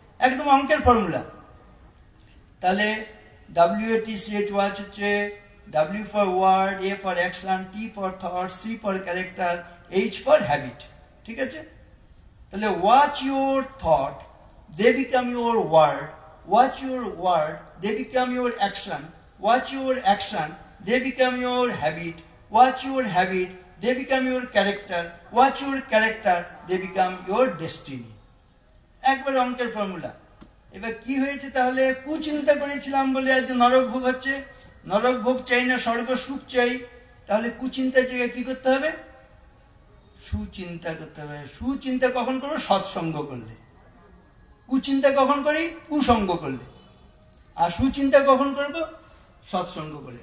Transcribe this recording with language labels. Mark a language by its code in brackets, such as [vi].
[bn] একদম অঙ্কের [en] Formula. তাহলে WATCH watch হচ্ছে W for word, A for action, T for thought, C for character, H for habit, [bn] ঠিক আছে? [en] তাহলে watch your thought, they become your word. Watch your word, they become your action. Watch your action, they become your habit. Watch your habit, they become your character. Watch your character, they become your destiny. [bn] একবার অঙ্কের formula. এবার কি হয়েছে তাহলে? কুচিন্তা করেছিলাম বলে আজকে নরক ভোগ হচ্ছে। নরক ভোগ চাই না, স্বর্গ সুখ চাই, তাহলে কুচিন্তার জায়গায় কি করতে হবে? সুচিন্তা করতে হবে। সুচিন্তা কখন করবো? সৎসঙ্গ করলে। কুচিন্তা কখন করি? কুসঙ্গ করলে। আর সুচিন্তা কখন করব? সৎসঙ্গ করলে।